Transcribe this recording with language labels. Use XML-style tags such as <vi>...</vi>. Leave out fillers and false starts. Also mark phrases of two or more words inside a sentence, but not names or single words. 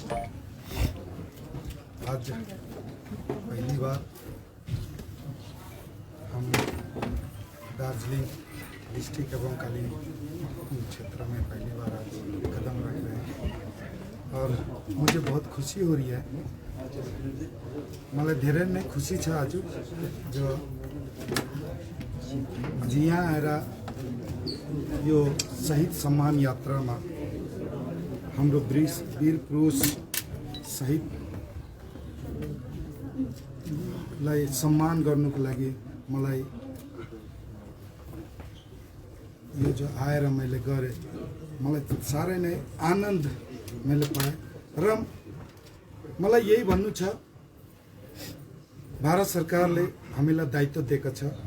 <hi>आज पहली बार हम दार्जिलिंग डिस्ट्रिक्ट एवं कालिम्पोंग क्षेत्र में पहली बार आज कदम रख रहे हैं और मुझे बहुत खुशी हो रही है।</hi> <ne>मलाई धेरै नै खुशी छ आज जो यहाँ आएर यो शहीद सम्मान यात्रामा हाम्रो वीर पुरुष शहीदलाई सम्मान गर्नुको लागि मलाई यो जो आएर मैले गरेँ, मलाई साह्रै नै आनन्द मैले पाएँ र मलाई यही भन्नु छ, भारत सरकारले हामीलाई दायित्व दिएको छ।</ne>